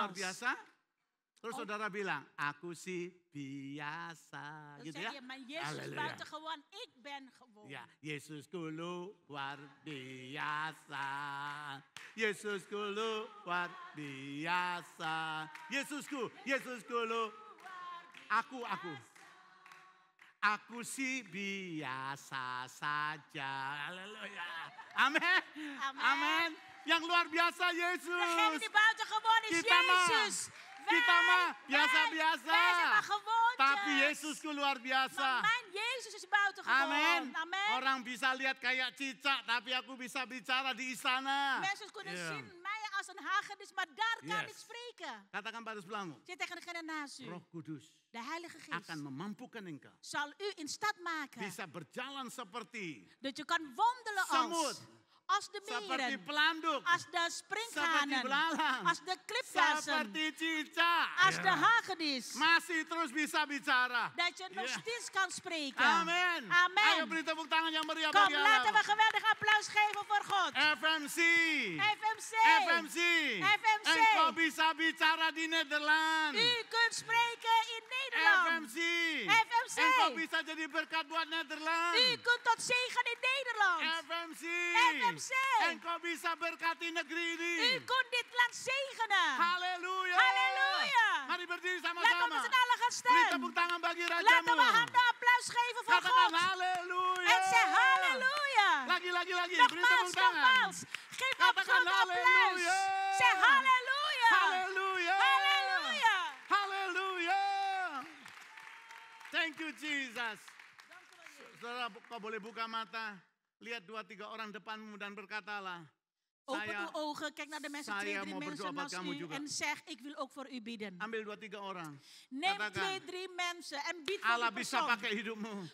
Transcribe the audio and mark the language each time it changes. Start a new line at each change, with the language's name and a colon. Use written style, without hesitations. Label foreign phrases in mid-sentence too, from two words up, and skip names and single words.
Dutch: Nogmaals.
Indonesian: biasa. Terus saudara bilang, aku sih biasa.
Dutch: Dan
Indonesian: Gitu
Dutch: zeg
Indonesian: ya.
Dutch: je, mijn Jezus is Halleluja. buitengewoon, ik ben gewoon.
Indonesian: Ya, Yesusku luar biasa. Yesusku luar biasa. Yesusku luar. Aku. Aku sih biasa saja. Haleluya. Amin.
Dutch: Amen.
Indonesian: Amin. Yang luar biasa
Dutch: Degene
Indonesian: Yesus.
Dutch: die buitengewoon is
Indonesian: Kita mah-
Dutch: Jezus.
Indonesian: kita mah biasa-biasa.
Dutch: Wij zijn maar gewoontjes.
Indonesian: Tapi Yesusku luar biasa.
Dutch: Maar mijn Jezus is buitengewoon.
Indonesian: Amin.
Dutch: Amen.
Indonesian: Orang bisa lihat kayak cicak, tapi aku bisa bicara di istana.
Dutch: Mensen kunnen Ja. zien mij als een hagedis, maar daar kan Yes. ik spreken.
Indonesian: Katakan pada sebelahmu,
Dutch: Zeg tegen degene naast u.
Indonesian: Roh Kudus
Dutch: De Heilige Geest
Indonesian: akan memampukan engkau
Dutch: zal u in staat maken
Indonesian: bisa berjalan seperti
Dutch: dat je kan wandelen
Indonesian: semut,
Dutch: als de
Indonesian: seperti
Dutch: meren,
Indonesian: pelanduk,
Dutch: als de
Indonesian: seperti
Dutch: sprinkhanen,
Indonesian: belalang,
Dutch: als de klipjassen,
Indonesian: seperti cicak.
Dutch: als de hagedis.
Indonesian: Masih terus bisa bicara.
Dutch: Dat je nog Ja. steeds kan spreken.
Indonesian: Amin.
Dutch: Amen.
Indonesian: Ayo beri tepuk tangan yang meriah
Dutch: Kom,
Indonesian: bagi
Dutch: laten we
Indonesian: Allah.
Dutch: geweldig applaus geven voor God.
Indonesian: FMC.
Dutch: FMC.
Indonesian: FMC.
Dutch: FMC.
Indonesian: Engkau bisa bicara di Nederland.
Dutch: U kunt spreken in Nederland.
Indonesian: FMC.
Dutch: FMC.
Indonesian: Engkau bisa jadi berkat buat Nederland.
Dutch: U kunt tot zegen in Nederland.
Indonesian: FMC.
Dutch: FMC.
Indonesian: Engkau bisa berkati negeri ini.
Dutch: U kunt dit land zegenen.
Indonesian: Haleluya.
Dutch: Halleluja.
Indonesian: Mari berdiri
Dutch: Laten we
Indonesian: sama-sama.
Dutch: met z'n allen gaan
Indonesian: Beri
Dutch: staan.
Indonesian: tepuk tangan bagi
Dutch: Laten
Indonesian: rajamu.
Dutch: we handen applaus geven voor
Indonesian: Katakan
Dutch: God.
Indonesian: haleluya.
Dutch: En zeg halleluja.
Indonesian: Lagi. Beri tepuk
Dutch: Nogmaals,
Indonesian: tangan.
Dutch: nogmaals. Geef op
Indonesian: Katakan
Dutch: grote applaus.
Indonesian: halleluja.
Dutch: Zeg halleluja.
Indonesian: Haleluya.
Dutch: Halleluja.
Indonesian: Haleluya.
English: Thank you Jesus.
Indonesian: Saudara, kau boleh buka mata. Lihat 2-3 orang depanmu dan berkatalah,
Dutch: Open
Indonesian: Saya-
Dutch: uw ogen, kijk naar de mensen,
Indonesian: saya
Dutch: 2, 3
Indonesian: mau berdoa
Dutch: mensen
Indonesian: buat
Dutch: naast
Indonesian: kamu
Dutch: u
Indonesian: juga.
Dutch: en zeg, ik wil ook voor u bidden.
Indonesian: Ambil 2, 3 orang.
Dutch: Neem
Indonesian: Katakan,
Dutch: 2, 3 mensen en bied voor
Indonesian: Allah
Dutch: die
Indonesian: bisa
Dutch: persoon.
Indonesian: pakai hidupmu.